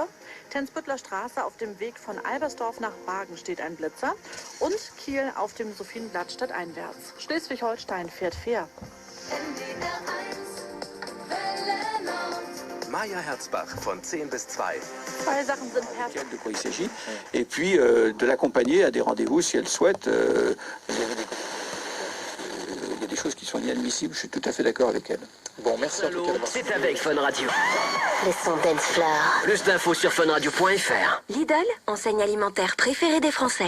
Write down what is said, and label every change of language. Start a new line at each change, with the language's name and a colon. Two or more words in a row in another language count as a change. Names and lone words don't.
German: Tensbüttler Straße auf dem Weg von Albersdorf nach Bargen steht ein Blitzer. Und Kiel auf dem Sophienblatt stadteinwärts. Schleswig-Holstein fährt fair. Maja Herzbach von 10 bis 2. Zwei Sachen sind perfekt.
French: De quoi il s'agit, et puis de l'accompagner à des rendez-vous si elle souhaite. Il y a des choses qui sont inadmissibles, je suis tout à fait d'accord avec elle. Bon, merci en tout cas. C'est avec Fun Radio. Les sons Dancefloor. Plus d'infos sur funradio.fr. Lidl, enseigne alimentaire préférée des Français.